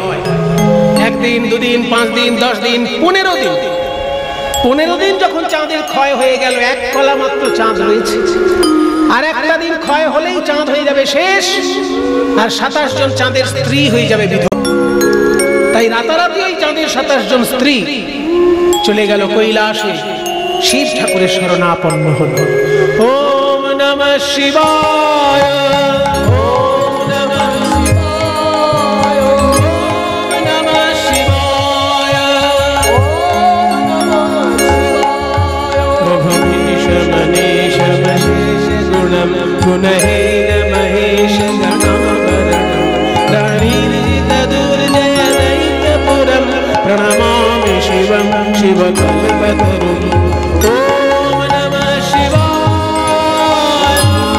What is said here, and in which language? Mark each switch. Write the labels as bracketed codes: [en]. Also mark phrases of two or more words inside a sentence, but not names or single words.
[bn] 1 দিন 2 দিন 5 দিন 10 দিন 15 দিন, 15 দিন যখন চাঁদের ক্ষয় হয়ে গেল, 1 কলা মাত্র চাঁদ রয়েছে। আর একটা দিন ক্ষয় হলেই চাঁদ হয়ে যাবে শেষ, আর 27 জন চাঁদের স্ত্রী হয়ে যাবে বিধবা। তাই রাতারাতি ওই চাঁদের 27 জন স্ত্রী চলে গেল কৈলাসে, শিব ঠাকুরের শরণাপন্ন হল। [sa] ওম নমঃ শিবায়, ওম নমঃ শিবায়, ওম নমঃ শিবায়, ওম নমঃ শিবায়। প্রভুমীশ মনীষ মহেশ গুণম গুণহীন মহেশ গণাবরণম দারিদ্র্য দুর্জয় দৈত্যপুরম প্ರಣমামি শিবম শিবকল্পতরুম। ওম নমঃ শিবায়।